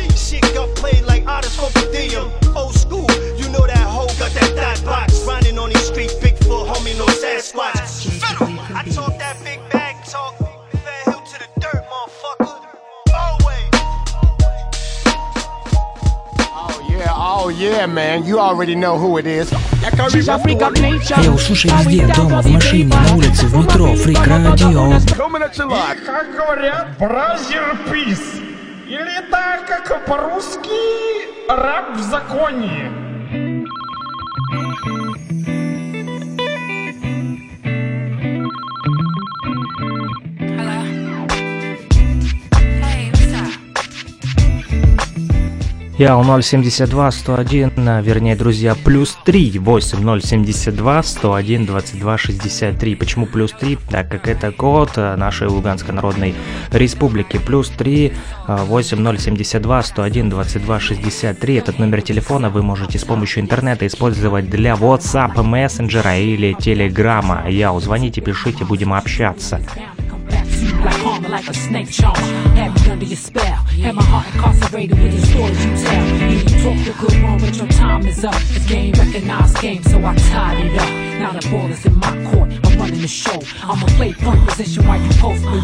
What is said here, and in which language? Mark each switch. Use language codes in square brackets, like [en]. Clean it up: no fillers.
[en] Shit got played like artists for per diem. Old school, you know that hoe got that thigh box. Riding on these streets, Bigfoot, homie, no Sasquatch. I talk that big bag talk, fed him to the dirt, motherfucker. Always. Oh yeah, man, you already know who it is. [ru] Я услышал везде, дома, в машине, на улице, в метро, Freak Radio. Как говорят, [en] brother peace. [ru] Или так, как по-русски, раб в законе. Я у 072-101, вернее, друзья, плюс 3, 8-072-101-22-63. Почему плюс 3? Так как это код нашей Луганской Народной Республики. Плюс 3, 8-072-101-22-63. Этот номер телефона вы можете с помощью интернета использовать для WhatsApp, мессенджера или Telegram. Я, звоните, пишите, будем общаться. [en] you like karma, like a snake charmer. Had me under your spell, had my heart incarcerated with the stories you tell. You can talk the good one, but your time is up. This game recognized game, so I tied it up. Now the ball is in my court, I'm running the show. I'ma play front position while you post below.